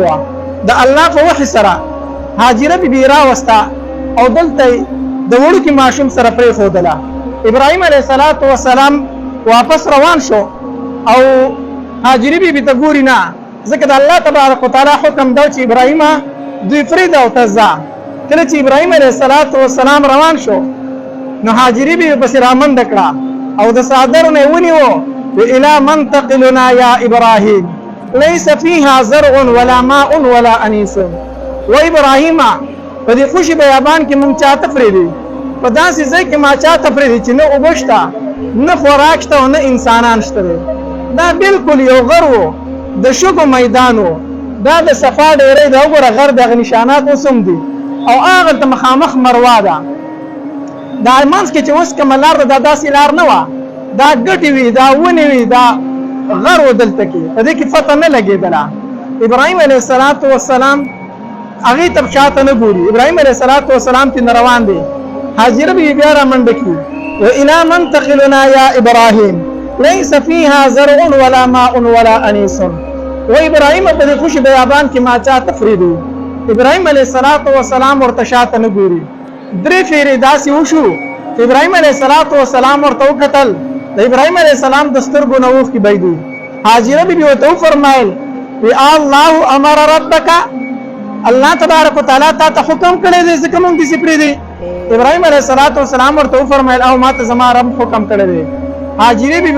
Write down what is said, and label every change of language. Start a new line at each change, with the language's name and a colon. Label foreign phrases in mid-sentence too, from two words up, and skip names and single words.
Pashto: وه د الله په وحي سره هاجره بیبي راوسته او دلته د وړوکي ماشوم سره پرېښودله ابراهیم علیه السلام واپس روان شو او هاجري بیبي ته ګوري نه ځکه د الله تبارک وتعالی حکم دا چې ابراهیم دوی پرېږده او ته ځه کله چې ابراهیم علیه السلام روان شو نو هاجري بیبي پسې رامنډه کړه او د څادرو نه یې ونیو
Arabic: الی من تقلنا یا ابراهیم لیس فیها زرع ولا ماء ولا انیس
Pashto: و ابراهیم په دې خوشي بیابان کې مونږ چاته پرېږدي په داسې ځای کې ما چاته پرېږدي چې نه اوبه شته نه خوراک شته او نه انسانان شته دی دا بالکل یو غر و د شګو میدان و دا د صفا ډېرۍ ده وګوره غر دغه نشانات اوس هم دي او هغلته مخامخ مروه ده دا منځ کې چې اوس کومه لار ده دا داسې لار نه وه دا ګټې وي دا ونې وي دا غر و دلته کې په دې کې فتح نه لګېدله ابراهیم علیه السلام هغې ته شاته نه ګوري ابراهیم علیه السلام ترې نه روان دی هاجره بیبي بیا رامنډه کړي
Arabic: وإلى من تقلنا يا إبراهيم ليس فيها زرع ولا ماء ولا أنيس
Pashto: وإبراهيم په دې خوشي بیابان کې ما چا تفریدو ابراهیم علیه السلام ورته شاته نه ګوري درې فیرې داسې وشو چې ابراهیم علیه السلام ورته وکتل د ابراهیم علیه السلام د سترګو نه اوښکې بهېدې هاجره بیبي ورته وفرمایل
Arabic: وی الله امر ربک
Pashto: الله تبارک وتعالی تا ته حکم کړی دی ځکه مونږ داسې پرېږدي ابراهیم علیه السلام ورته وفرمایل او ما ته زما رب حکم کړی دی هاجرې بیبي